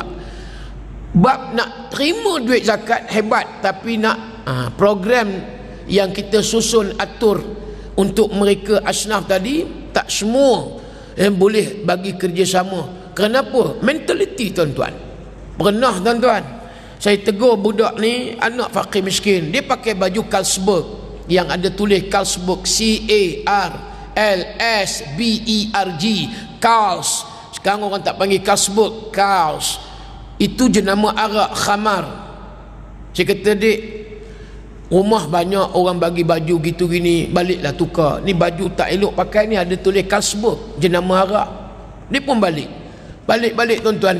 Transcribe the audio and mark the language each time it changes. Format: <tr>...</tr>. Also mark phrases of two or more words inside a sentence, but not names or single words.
<ms>Bab nak terima duit zakat hebat, tapi nak program yang kita susun atur untuk mereka asnaf tadi, tak semua yang boleh bagi kerjasama. Kenapa? Mentaliti tuan-tuan. Pernah tuan-tuan saya tegur budak ni, anak fakir miskin, dia pakai baju Carlsberg yang ada tulis Carlsberg, C-A-R-L-S-B-E-R-G, Carls. Sekarang orang tak panggil Carlsberg, Carls. Itu jenama arak, khamar. Saya kata, dek, rumah banyak orang bagi baju gitu gini, baliklah tukar. Ni baju tak elok pakai ni, ada tulis Carlsberg, jenama arak. Dia pun balik tuan-tuan.</ms>